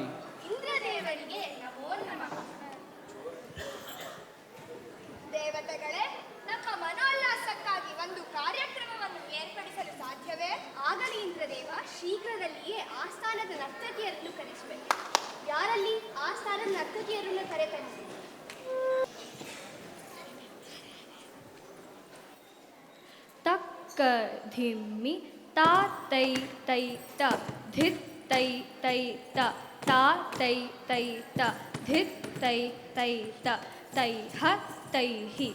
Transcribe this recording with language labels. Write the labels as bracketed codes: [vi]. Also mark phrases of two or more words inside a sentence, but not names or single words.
[kn] ಇಂದ್ರದೇವರಿಗೆ ನಮೋ ನಮಃ. ದೇವತೆಗಳೇ, ನಮ್ಮ ಮನೋಲ್ಲಾಸಕ್ಕಾಗಿ ಒಂದು ಕಾರ್ಯಕ್ರಮವನ್ನು ಏರ್ಪಡಿಸಲು ಸಾಧ್ಯವೇ? ಆಗಲಿ ಇಂದ್ರದೇವ, ಶೀಘ್ರದಲ್ಲಿಯೇ ಆಸ್ಥಾನದ ನರ್ತಕಿಯರನ್ನು ಕರೆಸುವೆ. ಯಾರಲ್ಲಿ ಆಸ್ಥಾನದ ನರ್ತಕಿಯರನ್ನು ಕರೆತರಿಸಿ. ತಕ್ಕ ಧಿಮ್ಮಿ ತಾ ತೈ ತೈ ತ ಧಿತ್ ತೈ ತೈ ತ ತಾ ತೈ ತೈ ತ ಧಿತ್ ತೈ ತೈ ತ ತೈ ಹ ತೈ ಹಿ